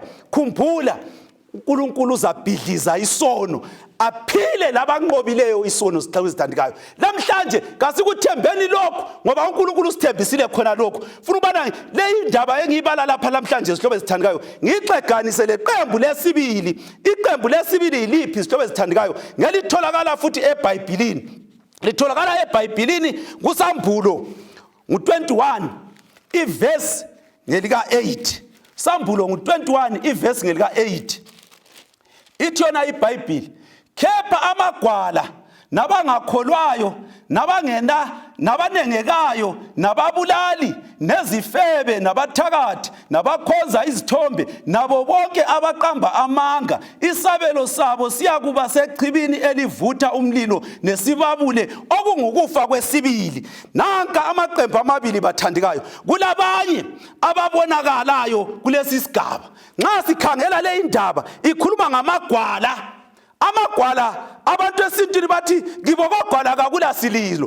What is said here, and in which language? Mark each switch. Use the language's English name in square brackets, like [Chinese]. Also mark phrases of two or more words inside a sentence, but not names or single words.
[North Ndebele] Khumbula uNkulunkulu uzabhidliza isono, aphile labanqobileyo isono sihlobo esithandekayo. Lamhlanje kasikuthembeni lokho ngoba uNkulunkulu usithembisile khona lokho. Funa ubana le indaba engiyibala lapha lamhlanje isihlobo esithandekayo ngixeganise leqembu lesibili. Iqembu lesibili yiliphi isihlobo esithandekayo? Ngelitholakala futhi eBhayibhelini. Litholakala eBhayibhelini kuSambulo ngu-21 iverse ngelika 8. Sambulo ngu-21 iverse ngelika 8. Ithi yona iBhayibheli, kepha amagwala nabangakholwayo nabanengekayo nababulali nezifebe nabathakathi nabakhonza izithombe nabo bonke abaqamba amanga, isabelo sabo siyakuba sechibini elivutha umlilo nesibabule okungukufa kwesibili. Nanka amaqembu amabili bathandekayo. Kulabanye ababonakalayo kulesi sigaba. Nxa sikhangela le indaba ikhuluma ngamagwala. Amagwala abantu esintwini bathi ngibokogwala kakula sililo.